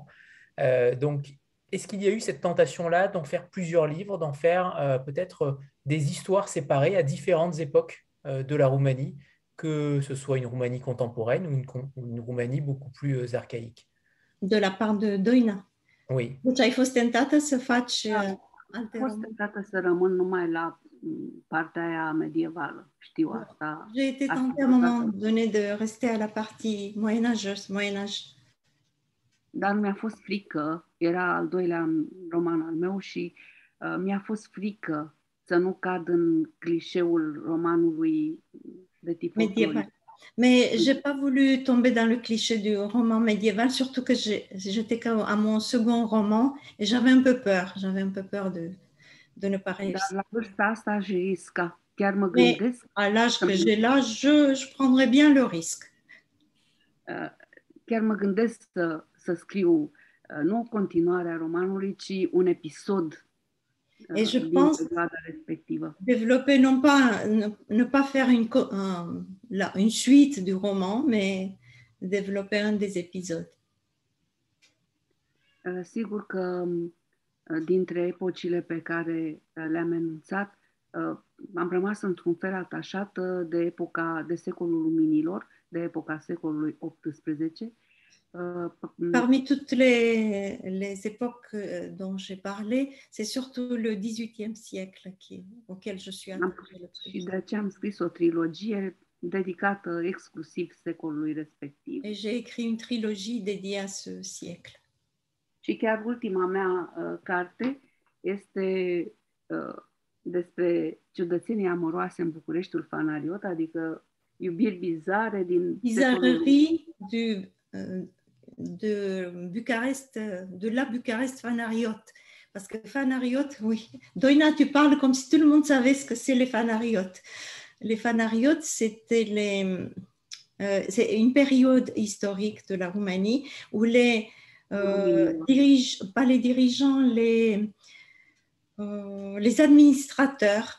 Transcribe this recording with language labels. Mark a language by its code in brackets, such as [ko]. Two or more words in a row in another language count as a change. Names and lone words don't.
[fr] Donc, est-ce qu'il y a eu cette tentation-là d'en faire plusieurs livres, d'en faire peut-être des histoires séparées à différentes époques de la Roumanie, que ce soit une Roumanie contemporaine ou une Roumanie beaucoup plus archaïque? De la part de Doina. Oui. [ro] Deci ai fost tentată să faci alte români? Fost tentată să rămân numai la partea aia medievală. Știu asta. [fr] J'ai été tentée à un moment donné de rester à la partie moyenâgeuse, Moyen-Âge. [ro] Dar mi-a fost frică, era al doilea roman al meu și mi-a fost frică să nu cad în clișeul romanului de tip médiéval. [fr] Mais je n'ai pas voulu tomber dans le cliché du roman médiéval, surtout que j'étais à mon second roman et j'avais un peu peur. J'avais un peu peur de ne pas réussir. [ro] Dar la vârsta asta aș risca. Chiar mă gândesc. [fr] À l'âge que j'ai là, je prendrais bien le risque. [ro] Chiar mă gândesc să scriu nu continuarea romanului, ci un episod. [fr] Et je pense développer, ne pas faire une suite du roman, mais développer un des épisodes. [ro] Sigur că dintre epocile pe care le-am enunțat, am rămas într-un fel atașată de epoca de secolul luminilor, de epoca secolului XVIII. [fr] Parmi toutes les époques dont j'ai parlé, c'est surtout le XVIIIe siècle auquel je suis attachée le plus. [ro] Și de aceea am scris o trilogie dedicată exclusiv secolului respectiv. [fr] Et j'ai écrit une trilogie dédiée à ce siècle. [ro] Și chiar ultima mea carte este despre ciudățenii amoroase în Bucureștiul Fanariot, adică iubiri bizare din [fr] Bizarrerie de Bucarest, de la Bucarest Fanariot. Parce que Fanariot, oui. Doina, tu parles comme si tout le monde savait ce que c'est les Fanariotes. Les Fanariotes, c'est une période historique de la Roumanie où pas les dirigeants, les administrateurs,